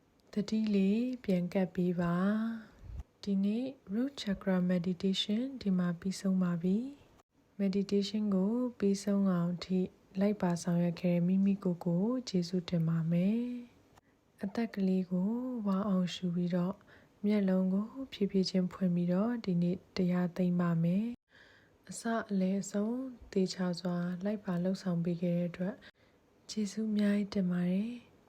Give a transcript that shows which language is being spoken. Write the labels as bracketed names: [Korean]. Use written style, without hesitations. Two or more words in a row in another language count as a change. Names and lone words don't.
[Burmese] တတိလေးပြန်ကပ်ပေးပါဒီနေ့ [English] root chakra meditation [Burmese] ဒီမှာပြီးဆုံးပါပြီ meditation ကိုပြီးဆုံးအောင်ထိလိုက်ပါဆောင်ရွက်ခဲ့တဲ့မိမိကိုယ်ကိုကျေးဇူးတင်ပါမယ်အသက်ကလေးကိုဝါအောင်ရှူပြီးတော့မျက်လုံးကိုဖြည်းဖြည်းချင်းဖွင့်ပြီးတော့ဒီနေ့တရားသိမ်းပါမယ်အစအလယ်အဆုံးသေချာစွာလိုက်ပါလှုပ်ဆောင်ပေးခဲ့တဲ့အတွက်ကျေးဇူးအများကြီးတင်ပါတယ်